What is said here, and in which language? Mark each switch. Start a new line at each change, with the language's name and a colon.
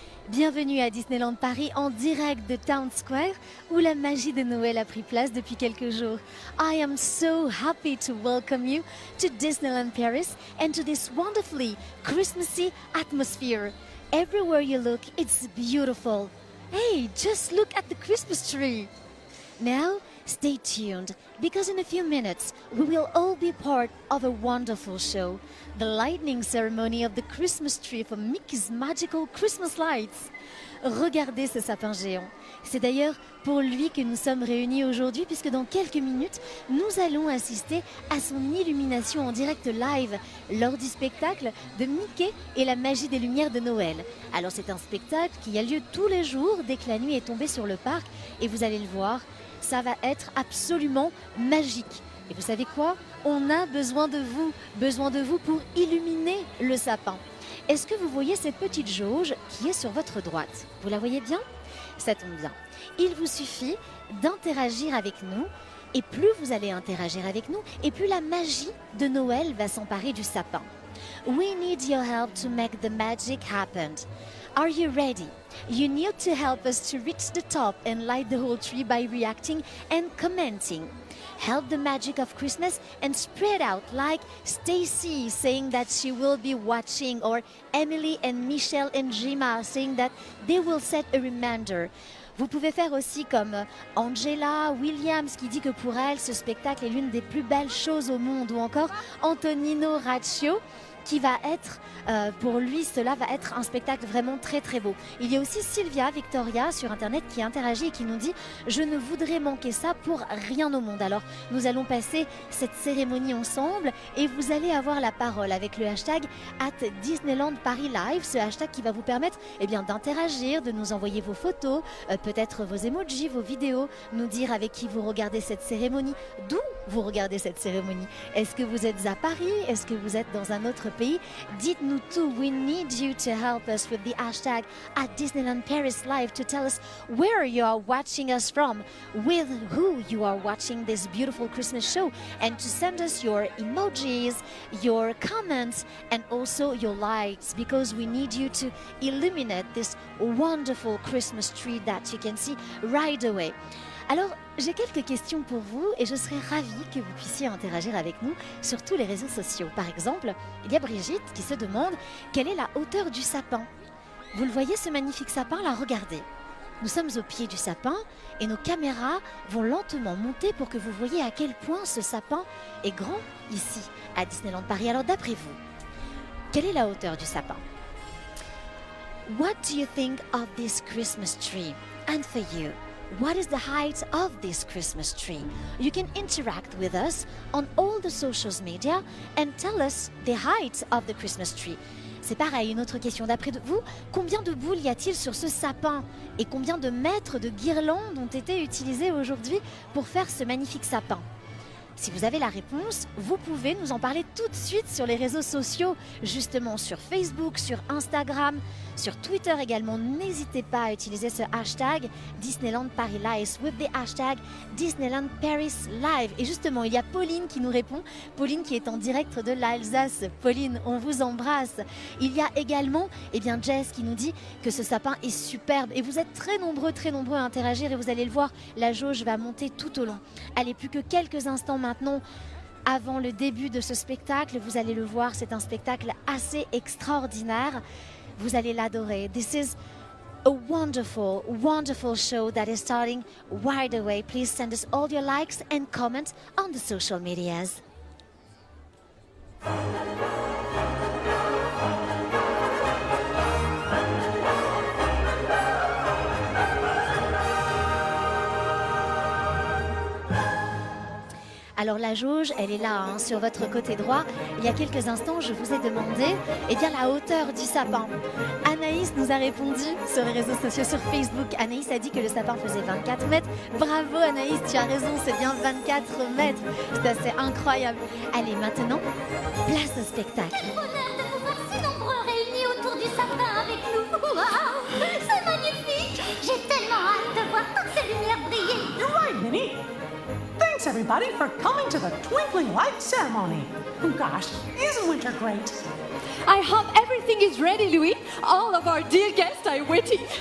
French: Bienvenue à Disneyland Paris en direct de Town Square où la magie de Noël a pris place depuis quelques jours.
English: I am so happy to welcome you to Disneyland Paris and to this wonderfully Christmassy atmosphere. Everywhere you look, it's beautiful. Hey, just look at the Christmas tree. Now, stay tuned, because in a few minutes, we will all be part of a wonderful show, the lighting ceremony of the Christmas tree for Mickey's Magical Christmas Lights.
French: Regardez ce sapin géant. C'est d'ailleurs pour lui que nous sommes réunis aujourd'hui, puisque dans quelques minutes, nous allons assister à son illumination en direct live lors du spectacle de Mickey et la magie des lumières de Noël. Alors c'est un spectacle qui a lieu tous les jours dès que la nuit est tombée sur le parc, et vous allez le voir, ça va être absolument magique. Et vous savez quoi? On a besoin de vous pour illuminer le sapin. Est-ce que vous voyez cette petite jauge qui est sur votre droite? Vous la voyez bien? Ça tombe bien. Il vous suffit d'interagir avec nous, et plus vous allez interagir avec nous, et plus la magie de Noël va s'emparer du sapin.
English: We need your help to make the magic happen. Are you ready? You need to help us to reach the top and light the whole tree by reacting and commenting. Help the magic of Christmas and spread out, like Stacy saying that she will be watching, or Emily and Michelle and Jima saying that they will set a reminder.
French: Vous pouvez faire aussi comme Angela Williams qui dit que pour elle, ce spectacle est l'une des plus belles choses au monde, ou encore Antonino Raccio qui va être, pour lui, cela va être un spectacle vraiment très très beau. Il y a aussi Sylvia Victoria sur Internet qui interagit et qui nous dit « Je ne voudrais manquer ça pour rien au monde ». Alors, nous allons passer cette cérémonie ensemble et vous allez avoir la parole avec le hashtag @DisneylandParisLive, ce hashtag qui va vous permettre d'interagir, de nous envoyer vos photos, peut-être vos emojis, vos vidéos, nous dire avec qui vous regardez cette cérémonie, d'où vous regardez cette cérémonie. Est-ce que vous êtes à Paris? Est-ce que vous êtes dans un autre pays? Dites-nous tout.
English: We need you to help us with the hashtag @DisneylandParisLive to tell us where you are watching us from, with who you are watching this beautiful Christmas show, and to send us your emojis, your comments, and also your likes, because we need you to illuminate this wonderful Christmas tree that you can see right away.
French: Alors, j'ai quelques questions pour vous et je serais ravie que vous puissiez interagir avec nous sur tous les réseaux sociaux. Par exemple, il y a Brigitte qui se demande quelle est la hauteur du sapin. Vous le voyez, ce magnifique sapin là, regardez. Nous sommes au pied du sapin et nos caméras vont lentement monter pour que vous voyez à quel point ce sapin est grand ici à Disneyland Paris. Alors d'après vous, quelle est la hauteur du sapin?
English: What do you think of this Christmas tree? And for you, what is the height of this Christmas tree? You can interact with us on all the social media and tell us the height of the Christmas tree.
French: C'est pareil, une autre question. D'après vous, combien de boules y a-t-il sur ce sapin? Et combien de mètres de guirlandes ont été utilisés aujourd'hui pour faire ce magnifique sapin? Si vous avez la réponse, vous pouvez nous en parler tout de suite sur les réseaux sociaux, justement sur Facebook, sur Instagram, sur Twitter également. N'hésitez pas à utiliser ce hashtag Disneyland Paris Live
English: with the hashtag Disneyland Paris Live.
French: Et justement, il y a Pauline qui nous répond, Pauline qui est en direct de l'Alsace. Pauline, on vous embrasse. Il y a également Jess qui nous dit que ce sapin est superbe. Et vous êtes très nombreux à interagir et vous allez le voir, la jauge va monter tout au long. Allez, plus que quelques instants maintenant avant le début de ce spectacle. Vous allez le voir, c'est un spectacle assez extraordinaire. Vous allez l'adorer.
English: This is a wonderful, wonderful show that is starting right away. Please send us all your likes and comments on the social medias.
French: Alors la jauge, elle est là, sur votre côté droit. Il y a quelques instants, je vous ai demandé la hauteur du sapin. Anaïs nous a répondu sur les réseaux sociaux, sur Facebook. Anaïs a dit que le sapin faisait 24 mètres. Bravo Anaïs, tu as raison, c'est bien 24 mètres. C'est assez incroyable. Allez, maintenant, place au spectacle. Quel bonheur de vous voir si nombreux réunis autour du sapin avec nous. Waouh, c'est magnifique. J'ai tellement hâte de voir toutes ces lumières briller.
English: You're right, Minnie. Thanks, everybody, for coming to the Twinkling Light ceremony. Gosh, isn't winter great? I hope everything is ready, Louis. All of our dear guests are waiting.